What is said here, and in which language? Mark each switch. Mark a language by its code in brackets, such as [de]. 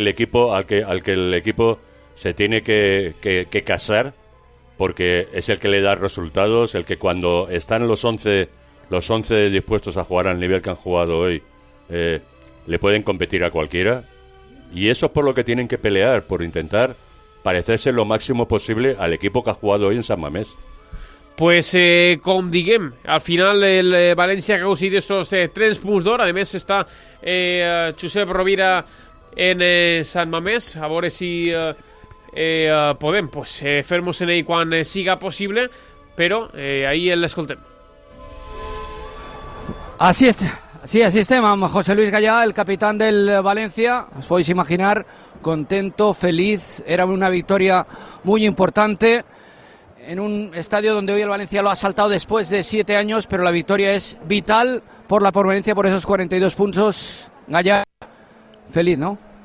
[es] el equipo se tiene que casar, porque es el que le da resultados, el que cuando están los 11 dispuestos a jugar al nivel que han jugado hoy, le pueden competir a cualquiera. Y eso es por lo que tienen que pelear, por intentar parecerse lo máximo posible al equipo que ha jugado hoy en San Mamés. [ca] Pues com diguem, al final el València ha aconseguit esos 3 punts d'or. A més està Josep Rovira en San Mamés. A veure si podem fer-nos en ell quan siga possible. Però ahí l'escoltem. Así estem amb José Luis Gallá, el capitán del València. [es] Os podéis imaginar, contento, feliz, era una victoria muy importante en un estadio donde hoy el Valencia lo ha saltado después de 7 años, pero la victoria es vital por la permanencia, por esos 42 puntos. Gallá, feliz, ¿no?